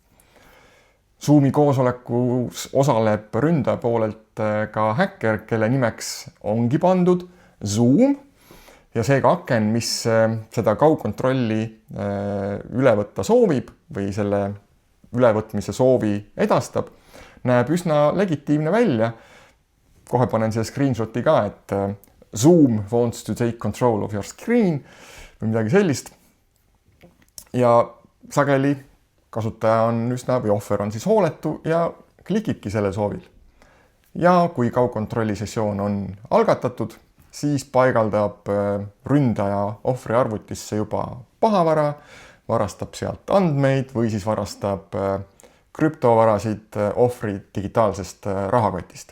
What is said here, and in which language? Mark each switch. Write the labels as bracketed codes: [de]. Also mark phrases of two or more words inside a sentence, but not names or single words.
[et] Zoomi koosolekus osaleb ründaja poolelt ka häkker, kelle nimeks ongi pandud Zoom ja seega aken, mis seda kaugkontrolli üle võtta soovib või selle ülevõtmise soovi edastab, näeb üsna legitiimne välja. Kohe panen siia screenshoti ka, et [en] Zoom wants to take control of your screen [et] või midagi sellist. Ja sageli kasutaja on üsna või ohver on siis hooletu ja klikibki selle soovil. Ja kui kaugkontrolli sessioon on algatatud, siis paigaldab ründaja ohvri arvutisse juba pahavara, varastab sealt andmeid või siis varastab krüptovarasid ohvri digitaalsest rahakotist.